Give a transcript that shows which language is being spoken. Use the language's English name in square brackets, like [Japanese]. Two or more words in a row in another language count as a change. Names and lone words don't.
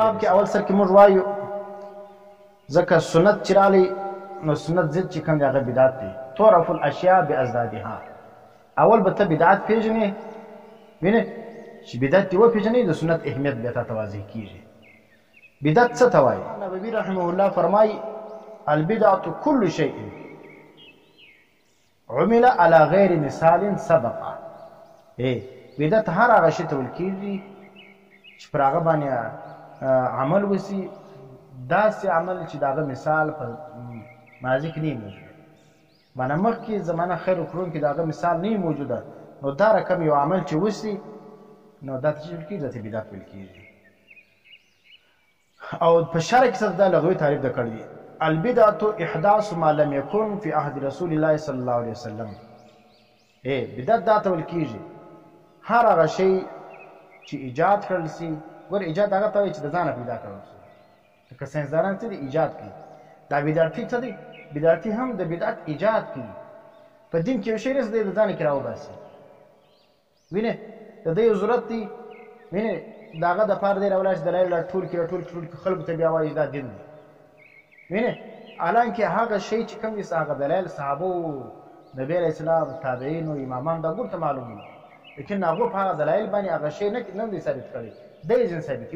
[Pashto] باب کې اول سر کې موږ وایو ځکه سنت چې راغلی نو سنت ضد چې کوم دی هغه بدعت دی. [Arabic] تعرف الاشیاء باضدادها. [Pashto] اول به ته بدعت پیژنې، وینه چې بدعت دی وپېژنې د سنت اهمیت بیا ته واضح کېږي. بدعت څه ته وایي؟ نبوي [Arabic] رحمه الله [Pashto] فرمایي [Arabic] البدعة كل شيء عمل على غیر مثال سبقه. [Pashto] بدعت هر هغه شی ته ویل کېږي چې پر هغه باندې عمل وسي، داسې عمل چې د هغه مثال په ماضي کې نه وي موجود، معنی مخکې زمانه خیر وکړونکي د هغه مثال نه وي موجوده، نو دا رقم یو عمل چې وسي نو دا ته چې ویل کېږي دا ته بدعت ویل کېږي. او په شرع کې څه دا لغوي تعریف ده کړی دی. [Arabic] البدعة احداث ما لم يكن في عهد رسول الله صلی الله علیه وسلم. [Pashto] بدعت دا ته ویل کېږي هر هغه شی چې ایجاد کړل سي. ګور ایجاد هغه ته وایي چې د ځانه پیدا کړل سي. لکه ساینسدانان څه دي؟ ایجاد کوي. دا بدعتي څه دی؟ بدعتي هم د بدعت ایجاد کوي. په دین کې یو شی رس دی د ځانه کې راوباسي، وینې د دې ضرورت دی، وینې د هغه دپاره دی راولاړ شي دلایل راټول کړي خلکو ته بیا وایي دا دین دی، وینې حالانکې هغه شی چې کوم دي هغه دلایل صحابو، نبي [Arabic] علیه السلام، [Pashto] تابعینو، امامان دا ګور ته معلوم دي، لیکن هغو په هغه دلایل باندې هغه شی نه دی ثابت کړی، دی ځین ثابت وي.